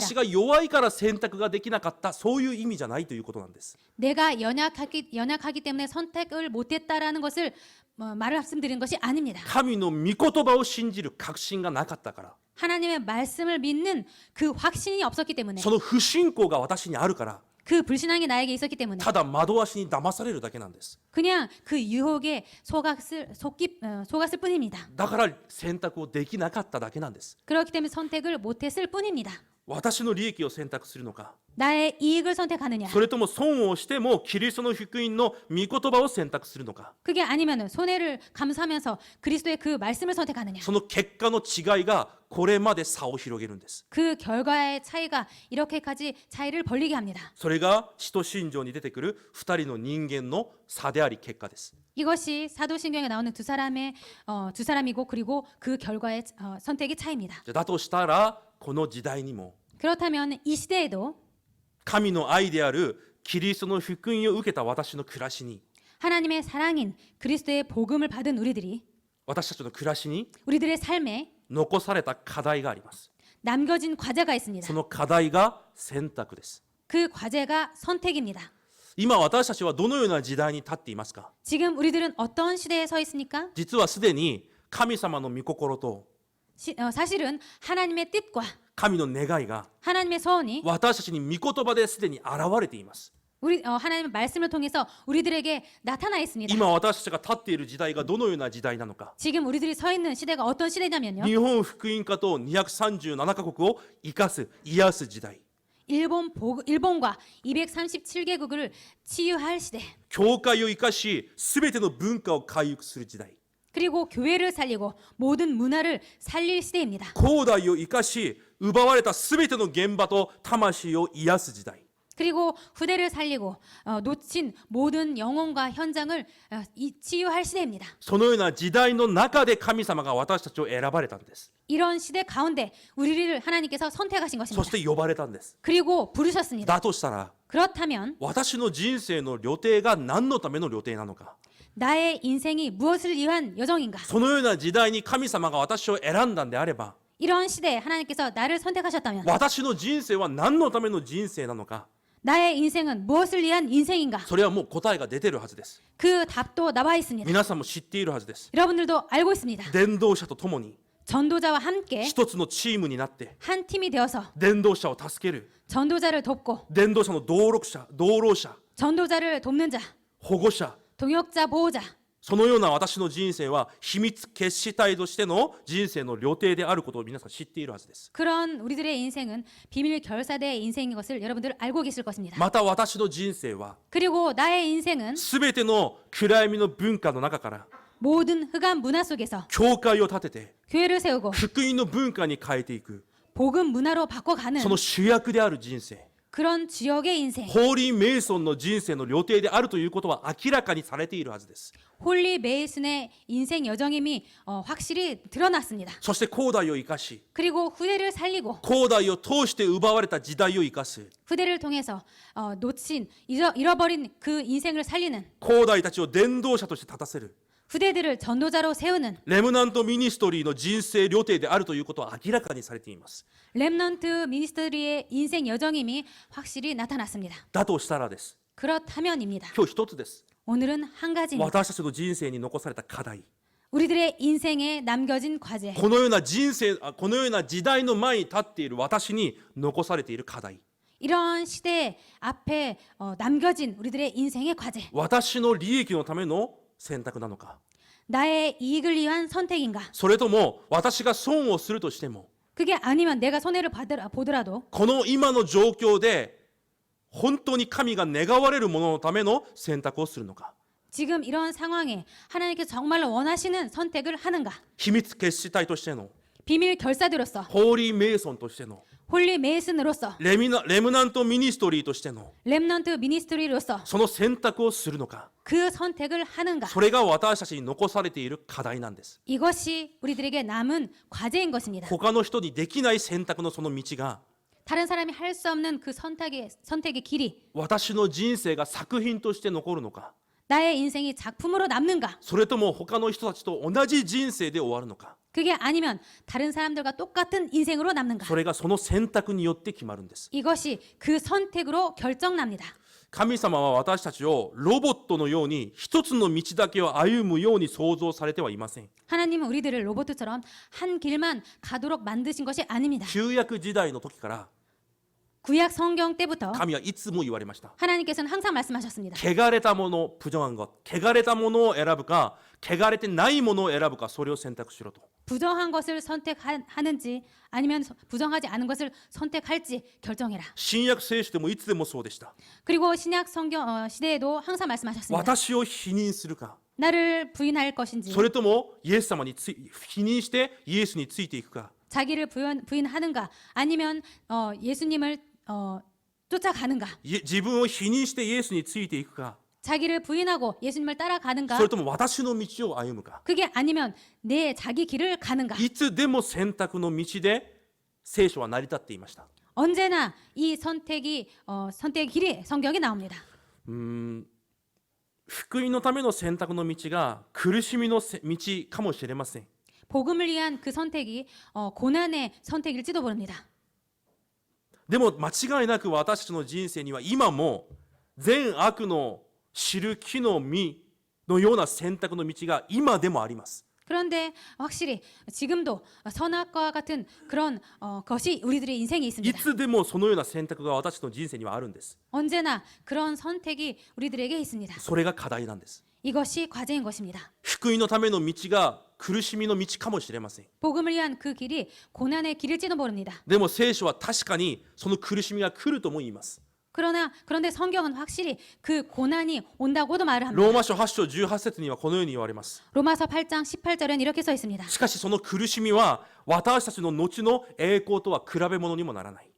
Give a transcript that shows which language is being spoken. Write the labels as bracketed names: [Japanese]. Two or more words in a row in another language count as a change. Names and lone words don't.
[Japanese] 私が弱いから選択ができなかった、そういう意味じゃないということなんです。 [Korean] 내가 연약하기 때문에 선택을 못했다라는 것을 말씀드린 것이 아닙니다. [Japanese] 神の御言葉を信じる確信がなかったから、 [Korean] 하나님의 말씀을 믿는 그 확신이 없었기 때문에 [Japanese] その不信仰が私にあるから、 [Korean] 그 불신앙이 나에게 있었기 때문에 [Japanese] ただ惑わしに騙されるだけなんです。 [Korean] 그냥 그 유혹에 속았을 뿐입니다. [Japanese] だから選択をできなかっただけなんです。 [Korean] 그렇기 때문에 선택을 못했을 뿐입니다. [Japanese] 私の利益を選択するのか、 [Korean] 나의 이익을 선택하느냐, [Japanese] それとも損をしてもキリストの福音の御言葉を選択するのか、 [Korean] 그게 아니면 손해를 감수하면서 그리스도의 그 말씀을 선택하느냐, [Japanese] その結果の違いがこれまで差を広げるんです。 [Korean] 그 결과의 차이가 이렇게까지 차이를 벌리게 합니다. [Japanese] それが使徒信条に出てくる2人の人間の差であり結果です。 [Korean] 이것이 사도신경에 나오는 두 사람이고 그리고 그 결과의 선택의 차이입니다. [Japanese] だとしたらこの時代にも [Korean] 그렇다면 이 시대에도 [Japanese] 神の愛であるキリストの福音を受けた私の暮らしに、 [Korean] 하나님의 사랑인 그리스도의 복음을 받은 우리들이 [Japanese] 私たちの暮らしに [Korean] 우리들의 삶에 [Japanese] 残された課題があります。 [Korean] 남겨진 과제가 있습니다. [Japanese] その課題が選択です。 [Korean] 그 과제가 선택입니다. [Japanese] 今私たちはどのような時代に立っていますか？ [Korean] 지금 우리들은 어떤 시대에 서 있습니까? [Japanese] 実はすでに神様の御心と [Korean] 사실은 하나님의 뜻과 [Japanese] 神の願いが [Korean] 하나님의 소원이 [Japanese] 私たちに御言葉ですでに現れています。 [Korean] 하나님의 말씀을 통해서 우리들에게 나타나 있습니다. [Japanese] 今私たちが立っている時代がどのような時代なのか、 [Korean] 지금 우리들이 서 있는 시대가 어떤 시대냐면요. [Japanese] 日本福音家と237カ国を生かす癒す時代、 [Korean] 일본과 237개국을 치유할 시대, [Japanese] 教会を生かし全ての文化を回復する時代、 [Korean] 그리고 교회를 살리고 모든 문화를 살릴 시대입니다. [Japanese] 広大を生かし奪われた全ての現場と魂を癒す時代、 [Korean] 그리고 후대를 살리고 놓친 모든 영혼과 현장을 치유할 시대입니다. [Japanese] そのような時代の中で神様が私たちを選ばれたんです。 [Korean] 이런 시대 가운데 우리를 하나님께서 선택하신 [Japanese] そ [Korean] 것입니다. [Japanese] して呼ばれたんです。 [Korean] 그리고 부르셨습니다. [Japanese] だとしたら [Korean] 그렇다면 [Japanese] 私の人生の旅程が何のための旅程なのか、 [Korean] 나의 인생이 무엇을 위한 여정인가? [Japanese] そのような時代に神様が私を選んだんであれば、 [Korean] 이런 시대에 하나님께서 나를 선택하셨다면 [Japanese] 私の人生は何のための人生なのか、 [Korean] 나의 인생은 무엇을 위한 인생인가? [Japanese] それはもう答えが出てるはずです。 [Korean] 그 답도 나와 있습니다. [Japanese] 皆さんも知っているはずです。 [Korean] 여러분들도 알고 있습니다. [Japanese] 伝道者と共に [Korean] 전도자와 함께 [Japanese] 一つのチームになって [Korean] 한 팀이 되어서 [Japanese] 伝道者を助ける、 [Korean] 전도자를 돕고 [Japanese] 伝道者の同労者、 [Korean] 전도자를 돕는 자, [Japanese] 保護者、 [Korean] 동역자, 보호자, [Japanese] そのような私の人生は秘密結死体としての人生の旅程であることを皆さん知っているはずです。 [Korean] 그런 우리들의 인생은 비밀 결사대의 인생인 것을 여러분들 알고 계실 것입니다. [Japanese] また私の人生は [Korean] 그리고 나의 인생은 [Japanese] すべての暗闇の文化の中から [Korean] 모든 흑암 문화 속에서 [Japanese] 教会を建てて [Korean] 교회를 세우고 [Japanese] 福音の文化に変えていく、 [Korean] 복음 문화로 바꿔가는 [Japanese] その主役である人生、 [Korean] 그런 주역의 인생, [Japanese] ホーリー・メイソンの人生の旅程であるということは明らかにされているはずです。 [Korean] 홀리 메이슨의 인생 여정임이 확실히 드러났습니다. [Japanese] そして広大を生かし、 [Korean] 그리고 후대를 살리고 [Japanese] 広大を通して奪われた時代を生かす、 [Korean] 후대를 통해서 잃어버린 그 인생을 살리는 [Japanese] 広大たちを伝道者として立たせる、 [Korean] 후대들을 전도자로 세우는 [Japanese] レムナントミニストリーの人生旅程であるということは明らかにされています。 [Korean] 렘넌트 미니스터리의 인생 여정임이 확실히 나타났습니다. [Japanese] だとしたらです。 [Korean] 그렇다면입니다. [Japanese] 今日一つです。 [Korean] 오늘은 한 가지입니다. [Japanese] 私たちの人生に残された課題、 [Korean] 우리들의 인생에 남겨진 과제, [Japanese] このようなこのような時代の前に立っている私に残されている課題、 [Korean] 이런 시대 앞에 남겨진 우리들의 인생의 과제, [Japanese] 私の利益のための選択なのか、 [Korean] 나의 이익을 위한 선택인가? [Japanese] それとも私が損をするとしても [Korean] 그게 아니면 내가 손해를 보더라도 [Japanese] この今の状況で本当に神が願われるもののための選択をするのか、 [Korean] 지금 이런 상황에 하나님께서 정말로 원하시는 선택을 하는가? [Japanese] 秘密結死体としての [Korean] 비밀 결사들로서, [Japanese] ホーリーメイソンとしての [Korean] 홀리 메이슨으로서, [Japanese] レムナントミニストリーとしての [Korean] 렘넌트 미니스트리로서 [Japanese] その選択をするのか、 [Korean] 그 선택을 하는가? [Japanese] それが私たちに残されている課題なんです。 [Korean] 이것이 우리들에게 남은 과제인 것입니다. [Japanese] 他の人にできない選択のその道が [Korean] 다른 사람이 할 수 없는 그 선택의 길이 [Japanese] 私の人生が作品として残るのか、 [Korean] 나의 인생이 작품으로 남는가? [Japanese] それとも他の人たちと同じ人生で終わるのか、 [Korean] 그게 아니면 다른 사람들과 똑같은 인생으로 남는가? [Japanese] それがその選択によって決まるんです。 [Korean] 이것이 그 선택으로 결정납니다. [Japanese] 神様は私たちをロボットのように一つの道だけを歩むように創造されてはいません。 [Korean] 하나님은 우리들을 로봇처럼 한 길만 가도록 만드신 것이 아닙니다. [Japanese] 旧約時代の時から [Korean] 구약 성경 때부터 [Japanese] 神はいつも言われました。 [Korean] 하나님께서는 항상 말씀하셨습니다. [Japanese] 汚れたもの、 [Korean] 부정한 것、 [Japanese] 汚れたものを選ぶか、汚れてないものを選ぶか、それを選択しろと。 [Korean] 부정한 것을 선택하는지 아니면 부정하지 않은 것을 선택할지 결정해라. [Japanese] 新約聖書でもいつでもそうでした。 [Korean] 그리고 신약 성경 시대에도 항상 말씀하셨습니다. [Japanese] 私を否認するか、 [Korean] 나를 부인할 것인지 [Japanese] それともイエス様に否認してイエスについていくか、 [Korean] 자기를 부인하는가 아니면 예수님을 쫓아가는가 [Japanese] 自分を否認してイエスについていくか、 [Korean] 자기를 부인하고 예수님을 [Japanese] そ [Korean] 따라가는가 [Japanese] れとも私の道を歩むか、 [Korean] 그게 아니면 내 자기 길을 가는가 [Japanese] いつでも選択の道で聖書は成り立っていました。 [Korean] 언제나 이 선택의 길이 성경에 나옵니다. [Japanese] 福音のための選択の道が苦しみの道かもしれません。 [Korean] 복음을 위한 그 선택이 고난의 선택일지도 모릅니다. [Japanese] でも間違いなく私たちの人生には今も善悪の知る木の実のような選択の道が今でもあります。 [Korean] 그런데 확실히 지금도 선악과 같은 그런 것이 우리들의 인생에 [Japanese] い [Korean] 있습니다. [Japanese] つでもそのような選択が私たちの人生にはあるんです。 [Korean] 언제나 그런 선택이 우리들에게 있습니다. [Japanese] それが課題なんです。 [Korean] 이것이 과제인 것입니다. [Japanese] 福音のための道が苦しみの道かもしれません。 [Korean] 복음을 위한 그 길이 고난의 길일지도 모릅니다. [Japanese] でも聖書は確かにその苦しみが来るとも言います。 [Korean] 그런데 성경은 확실히 그 고난이 온다고도 말을 합니다. [Japanese] ローマ書8章18節にはこのように言われます。 [Korean] 로마서 8장 18절엔 이렇게 써 있습니다. [Japanese] しかしその苦しみは私たちの後の栄光とは比べ物にもならない。